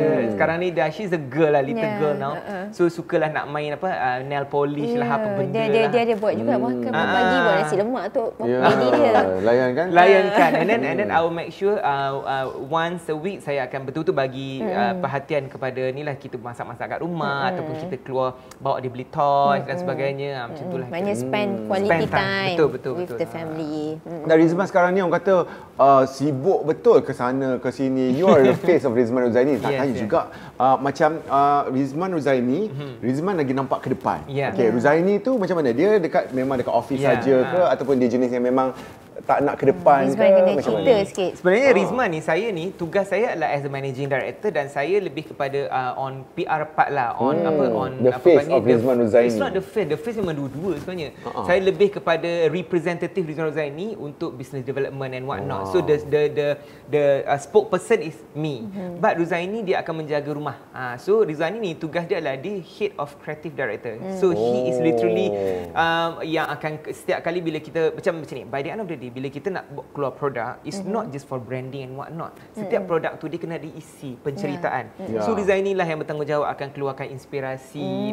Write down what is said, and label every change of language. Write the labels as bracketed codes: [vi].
[ms] Sekarang ni [en] she's a girl lah, little girl now. [ms] So sukalah nak main nail polish lah, apa benda lah. Dia buat juga makan pagi, buat nasi lemak tu baby dia. Layankan. [en] And then I will make sure once a week [ms] saya akan betul-betul bagi perhatian kepada ni lah, kita masak-masak kat rumah ataupun kita keluar bawa dia beli toys dan sebagainya. Macam itulah. [en] Maknanya spend quality time [ms] betul. [en] with the family. [ms] Dan Rizman sekarang ni orang kata sibuk betul ke sana ke sini. [en] You are the face of Rizman Ruzaini. [ms] Tak tanya juga macam Rizman Ruzaini, Rizman lagi nampak ke depan. Okey, Ruzaini tu macam mana? Dia memang dekat office saja ke ataupun dia jenis yang memang tak nak ke depan Rizman ke kena macam cerita mana? sikit. Sebenarnya Rizman ni, saya ni tugas saya adalah [en] as a managing director [ms] dan saya lebih kepada on PR part lah, on [en] the face of Rizman Ruzaini. It's not the face [ms] memang dua-dua sebenarnya. Saya lebih kepada [en] representative Rizman Ruzaini untuk business development and what not. So the spokesperson is me. [ms] But Ruzaini dia akan menjaga rumah. [en] So [ms] Ruzaini ni tugas dia adalah dia [en] head of creative director. So he is literally yang akan setiap kali bila kita macam ni, by the end of the day bila kita nak keluar produk, it's not just for branding and what not. [ms] Setiap produk tu dia kena diisi penceritaan. So Ruzaini lah yang bertanggungjawab akan keluarkan inspirasi.